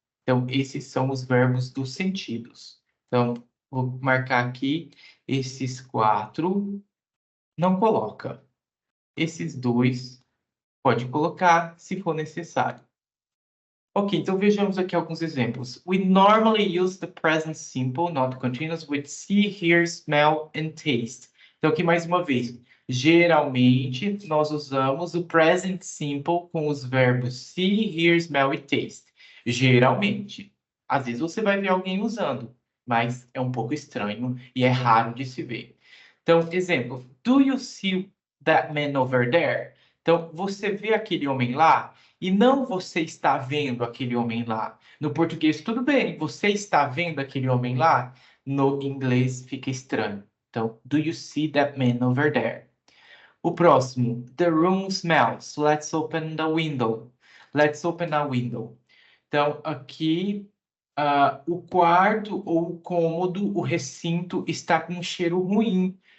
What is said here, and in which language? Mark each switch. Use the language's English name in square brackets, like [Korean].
[Portuguese] Então, esses são os verbos dos sentidos. Então, vou marcar aqui esses quatro, não coloca. Esses dois pode colocar se for necessário. Ok, então vejamos aqui alguns exemplos. [English] We normally use the present simple, not continuous, with see, hear, smell and taste. [Portuguese] Então aqui mais uma vez, geralmente nós usamos o present simple com os verbos see, hear, smell e taste. Geralmente. Às vezes você vai ver alguém usando, mas é um pouco estranho e é raro de se ver. Então, exemplo, [English] do you see that man over there? [Portuguese] Então, você vê aquele homem lá? E não você está vendo aquele homem lá. No português, tudo bem, você está vendo aquele homem lá? No inglês fica estranho. Então, [English] do you see that man over there? [Portuguese] O próximo, [English] the room smells. Let's open the window. Let's open a window. [Portuguese] Então, aqui, o quarto ou o cômodo, o recinto está com um cheiro ruim.